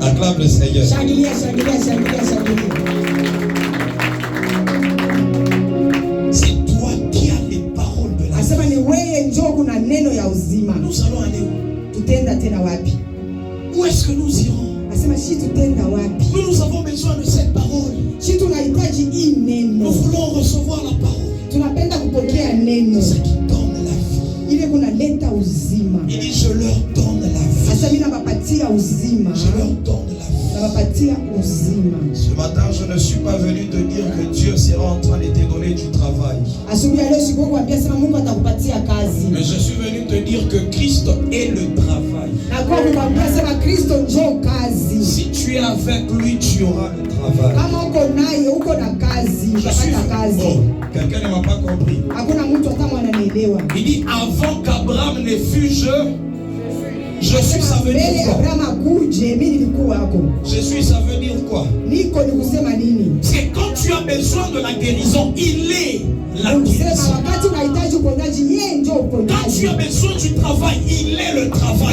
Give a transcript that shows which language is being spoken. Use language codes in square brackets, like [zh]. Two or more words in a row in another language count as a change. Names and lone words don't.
[fr] acclame le Seigneur. [sw] Shangilia, shangilia, shangilia, shangilia. [fr] C'est toi qui as les paroles de la vie. [sw] Asema ni wewe njoo kuna neno ya uzima. [fr] Nous allons aller où? [sw] Tutenda tena wapi? [fr] Où est-ce que nous irons? [sw] Asema shi tutenda wapi? [fr] Nous avons besoin de cette parole. [sw] Shi tunahitaji hii neno. [fr] Nous voulons recevoir la parole. [sw] Tunapenda kupokea neno. [fr] C'est ce qui donne la vie. [sw] Ile kunaleta uzima. [fr] Il dit je leur donne la vie. [sw] Asema mimi nabapatia uzima. [fr] Je leur donne la vie. [sw] Nabapatia uzima. [fr] Ce matin, je ne suis pas venu te dire que Dieu sera en train de te donner du travail. [sw] Asubuhi leo siko kuambia sema Mungu atakupatia kazi. [fr] Mais je suis venu te dire que Christ est le travail. [sw] Na kwa kuambia sema Kristo njoo kazi. [fr] Si tu es avec lui, tu auras le travail. [sw] Kama uko naye uko na kazi, utapata kazi. [fr] Oh, quelqu'un ne m'a pas compris. [sw] Hakuna mtu hata ananielewa. [fr] Il dit avant qu'Abraham ne fût je suis, ça veut dire quoi? Je suis, ça veut dire quoi? Parce que quand tu as besoin de la guérison, il est la guérison. Quand tu as besoin du travail, il est le travail.